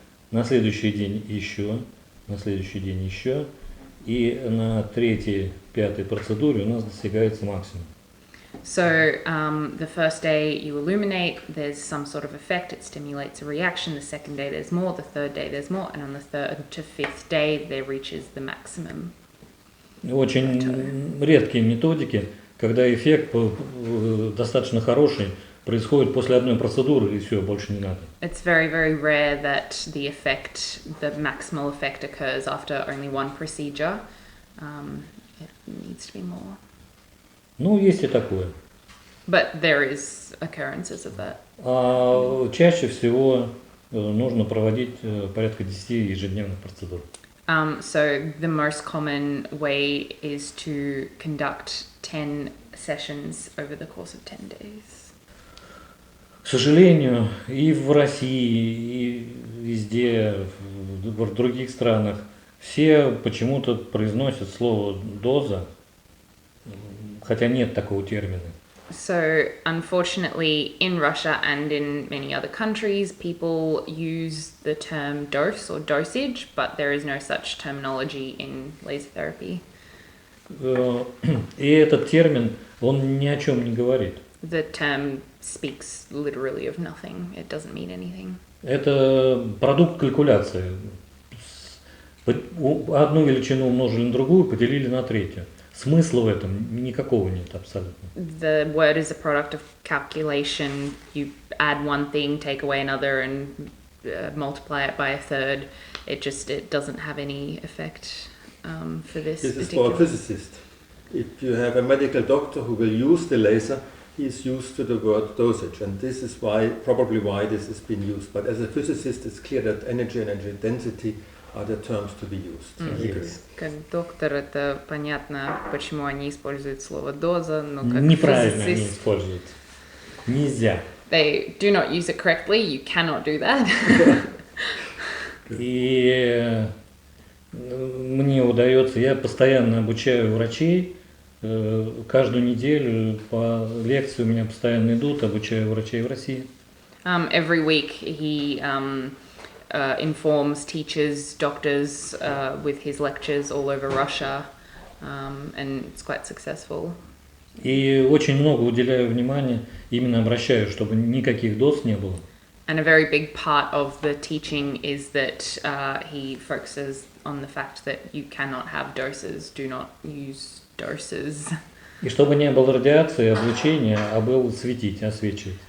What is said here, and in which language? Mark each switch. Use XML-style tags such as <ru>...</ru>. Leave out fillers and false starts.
<ru>На следующий день еще, на следующий день еще. И на третьей, пятой процедуре у нас достигается максимум.</ru> <en>So the first day you illuminate, there's some sort of effect, it stimulates a reaction. The second day there's more, the third day there's more, and on the third to fifth day there reaches the maximum.</en> <ru>Очень редкие методики, когда эффект достаточно хороший, происходит после одной процедуры и все, больше не надо.</ru> <en>It's very, very rare that the maximal effect occurs after only one procedure. It needs to be more.</en> <ru>Ну, есть и такое.</ru> <en>But there is occurrences of that.</en> <ru>А чаще всего нужно проводить порядка 10 ежедневных процедур.</ru> <en>So the most common way is to conduct 10 sessions over the course of 10 days.</en> <ru>К сожалению, и в России, и везде, в других странах, все почему-то произносят слово «доза», хотя нет такого термина.</ru> <en>So, unfortunately, in Russia and in many other countries, people use the term dose or dosage, but there is no such terminology in laser therapy.</en> <ru>И этот термин, он ни о чем не говорит.</ru> <en>The term speaks literally of nothing. It doesn't mean anything.</en> <ru>Это продукт калькуляции. Одну величину умножили на другую, поделили на третью. Смысла в этом никакого нет абсолютно.</ru> <en>The word is a product of calculation. You add one thing, take away another, and multiply it by a third. It doesn't have any effect for this. This is for a physicist. If you have a medical doctor who will use the laser, he is used to the word dosage, and this is probably why this has been used. But as a physicist, it's clear that energy and energy density are the terms to be used. Yes.</en> <ru>Как доктор, это понятно, почему они используют слово доза, но как Неправильно они</ru> <en>physicist,</en> <ru>используют. Нельзя.</ru> <en>they do not use it correctly. You cannot do that.</en> <ru>И мне удается, я постоянно обучаю врачей, каждую неделю по лекции у меня постоянно идут, обучаю врачей в России.</ru> <en>Every week he informs teachers, doctors with his lectures all over Russia, and it's quite successful.</en> <ru>И очень много уделяю внимания, именно обращаю, чтобы никаких доз не было.</ru> <en>And a very big part of the teaching is that he focuses on the fact that you cannot have doses, do not use doses.</en> <ru>И чтобы не было радиации, облучения, а было светить, освечивать.</ru>